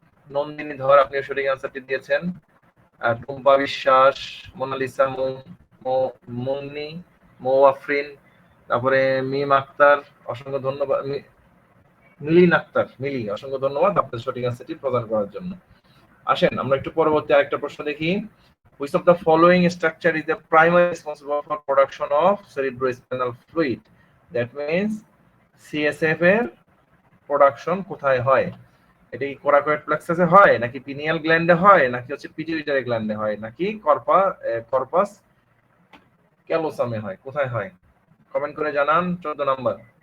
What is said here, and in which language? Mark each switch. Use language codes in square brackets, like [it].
[bn] নন্দিনী ধর আপনি সঠিক অ্যান্সারটি দিয়েছেন। টুম্পা বিশ্বাস, মোনালিসা মুন, মুন্নি, মৌআফরিন, তারপরে মিম আক্তার, অসংখ্য ধন্যবাদ। মিলিন আক্তার, মিলি, অসংখ্য ধন্যবাদ আপনাদের সঠিক অ্যান্সারটি প্রদান করার জন্য। আসেন আমরা একটু পরবর্তী আরেকটা প্রশ্ন দেখি। [en] Which of the following structure is the primary responsible for production of cerebrospinal fluid? That means [bn] CSF এর প্রোডাকশন কোথায় হয়? এটা কি কোরাকয়েড প্লেক্সাসে হয়, নাকি পিনিয়াল গ্ল্যান্ডে হয়, নাকি হচ্ছে পিটুইটারি গ্ল্যান্ডে হয়, নাকি কর্পাস ক্যালোসামে হয়? কোথায় হয়? কমেন্ট করে জানান। 14 নাম্বার।